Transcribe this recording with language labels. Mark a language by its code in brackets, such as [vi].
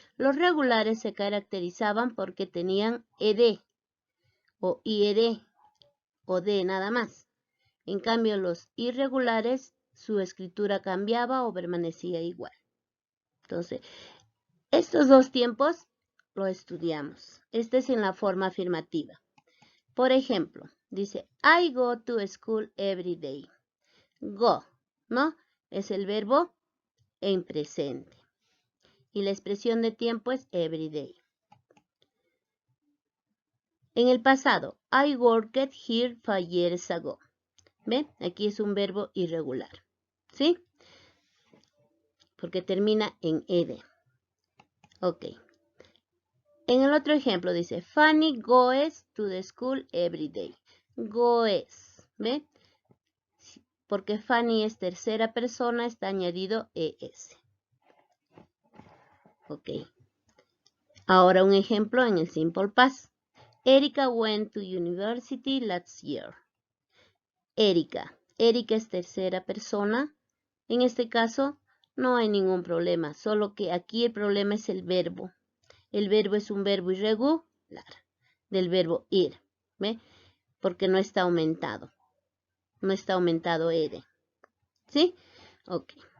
[es] Los regulares se caracterizaban porque tenían ed o ied o d nada más. En cambio, los irregulares, su escritura cambiaba o permanecía igual. Entonces, estos dos tiempos lo estudiamos. Este es en la forma afirmativa. Por ejemplo, dice, [en] I go to school every day. [es] Go, ¿no? Es el verbo en presente. Y la expresión de tiempo es [en] every day. [es] En el pasado, [en] I worked here 5 years ago. [es] ¿Ven? Aquí es un verbo irregular. ¿Sí? Porque termina en ed. Ok. En el otro ejemplo dice, [en] Fanny goes to the school every day. [es] Goes. ¿Ven? Porque Fanny es tercera persona, está añadido es. Ok. Ahora un ejemplo en el simple past. [en] Erika went to university last year. [es] Erika. Erika es tercera persona. En este caso no hay ningún problema, solo que aquí el problema es el verbo. El verbo es un verbo irregular del verbo ir, ¿ve? Porque no está aumentado. No está aumentado ed. ¿Sí? Ok.